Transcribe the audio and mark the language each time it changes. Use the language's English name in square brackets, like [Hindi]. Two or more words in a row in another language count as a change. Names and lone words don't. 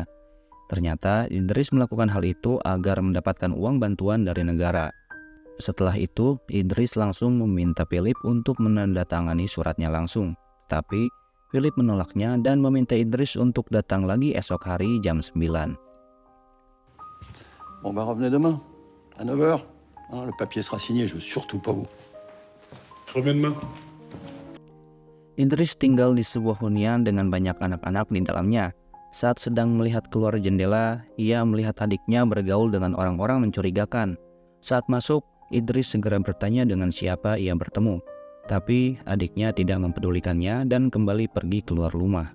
[Indonesian] Ternyata Idris melakukan hal itu agar mendapatkan uang bantuan dari negara. Setelah itu, Idris langsung meminta Philip untuk menandatangani suratnya langsung. Tapi Philip menolaknya dan meminta Idris untuk datang lagi esok hari jam 9. [French] Bon bah revenez demain, à 9 heures. Le papier sera signé, je veux surtout pas vous. Je reviens demain. [Indonesian] Idris tinggal di sebuah hunian dengan banyak anak-anak di dalamnya. Saat sedang melihat keluar jendela, ia melihat adiknya bergaul dengan orang-orang mencurigakan. Saat masuk, Idris segera bertanya dengan siapa ia bertemu. Tapi adiknya tidak mempedulikannya dan kembali pergi keluar rumah.